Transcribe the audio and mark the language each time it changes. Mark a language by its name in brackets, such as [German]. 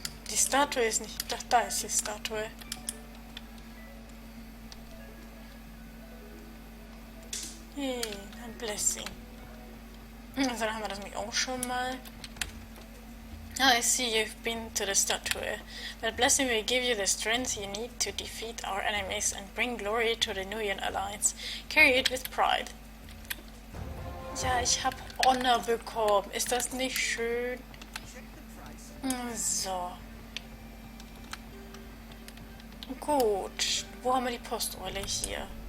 [German] Die Statue ist nicht... Doch, da ist die Statue. Hey, ein Blessing. Also, dann haben wir das nämlich auch schon mal. [English] Ah, I see you've been to the statue. That blessing will give you the strength you need to defeat our enemies and bring glory to the Nuyen Alliance. Carry it with pride. [German] Ja, ich hab Honor bekommen. Ist das nicht schön? So. Gut. Wo haben wir die Posteule hier?